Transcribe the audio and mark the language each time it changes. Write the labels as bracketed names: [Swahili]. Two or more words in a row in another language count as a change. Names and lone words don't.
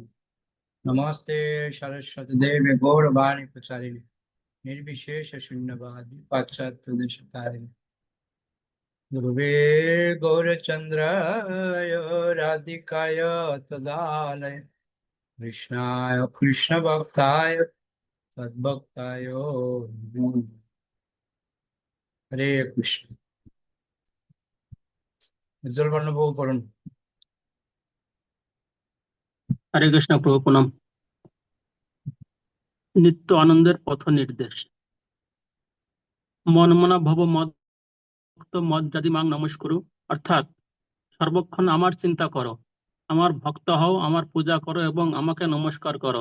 [Sanskrit] नमस्ते सरस्वती देवी गौरवाणी प्रचारिणे निर्विशेष शून्यवादी पाश्चात्य देशतारिणे। गुरुवे गौरचन्द्राय राधिकाय तदालय कृष्णाय कृष्णभक्ताय तद्भक्ताय नमो नमः। हरे कृष्ण। [Bangla] উজ্জ্বল বর্ণবাবু পড়ুন। হরে কৃষ্ণ প্রভু প্রণাম। নিত্য আনন্দের পথ নির্দেশ। [Sanskrit] মনমনা ভব মদ মদ জাতি মাং নমস্কুরু, [Bangla] অর্থাৎ সর্বক্ষণ আমার চিন্তা করো, আমার ভক্ত হও, আমার পূজা করো এবং আমাকে নমস্কার করো।